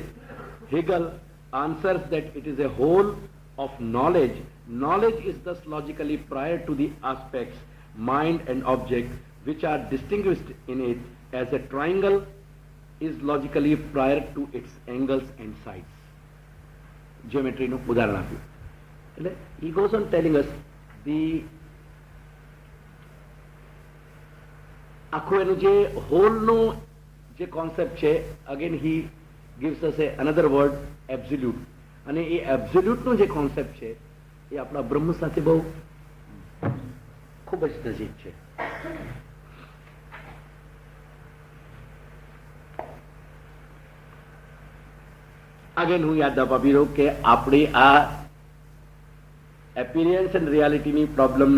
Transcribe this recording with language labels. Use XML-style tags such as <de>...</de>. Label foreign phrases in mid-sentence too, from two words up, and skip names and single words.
<en>Hegel answers that it is a whole of knowledge. Knowledge is thus logically prior to the aspects, mind and object, which are distinguished in it, as a triangle is logically prior to its angles and sides.</en> <gu>Geometry નું ઉદાહરણ આપ્યું. એટલે</gu> <en>he goes on telling us the</en> <gu>આખું એનું જે હોલનું જે કોન્સેપ્ટ છે,</gu> <en>again he gives us another word, absolute.</en> <gu>અને એ એબ્સોલ્યુટનું જે કોન્સેપ્ટ છે એ આપણા બ્રહ્મ સાથે બહુ ખૂબ જ નજીક છે. આગળ હું યાદ અપાવી રહ્યું કે આપણી આ</gu> <en>appearance and reality problem</en>